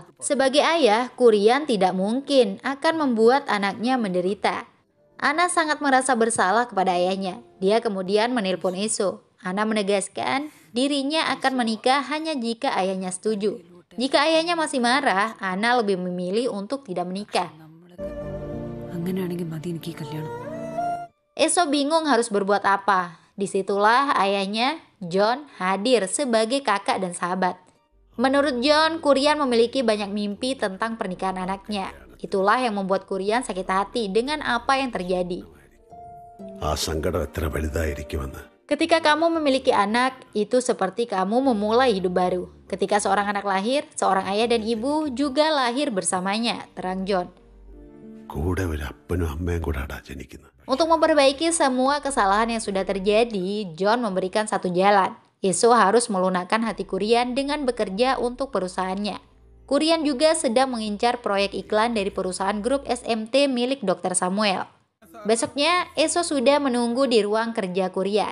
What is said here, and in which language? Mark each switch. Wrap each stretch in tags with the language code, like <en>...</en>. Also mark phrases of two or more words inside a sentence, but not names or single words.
<id>Sebagai ayah, Kurian tidak mungkin akan membuat anaknya menderita. Ana sangat merasa bersalah kepada ayahnya. Dia kemudian menelpon Eso. Ana menegaskan dirinya akan menikah hanya jika ayahnya setuju. Jika ayahnya masih marah, Ana lebih memilih untuk tidak menikah.</id> <ml>അങ്ങനെയാണെങ്കിൽ മതി എനിക്ക് ഈ കല്യാണം.</ml> <id>Eso bingung harus berbuat apa. Disitulah ayahnya, John, hadir sebagai kakak dan sahabat. Menurut John, Kurian memiliki banyak mimpi tentang pernikahan anaknya. Itulah yang membuat Kurian sakit hati dengan apa yang terjadi.</id> <ml>ആ സങ്കടം എത്ര വലുതായിരിക്കുമെന്ന്.</ml> <id>Ketika kamu memiliki anak, itu seperti kamu memulai hidup baru. Ketika seorang anak lahir, seorang ayah dan ibu juga lahir bersamanya, terang John.</id> <ml>കൂടെ ഒരു അപ്പനും അമ്മയും കൂടാടാ ജനിക്കുന്നത്.</ml> <id>Untuk memperbaiki semua kesalahan yang sudah terjadi, John memberikan satu jalan. Eso harus melunakkan hati Kurian dengan bekerja untuk perusahaannya. Kurian juga sedang mengincar proyek iklan dari perusahaan grup SMT milik Dr. Samuel. Besoknya, Eso sudah menunggu di ruang kerja Kurian.</id>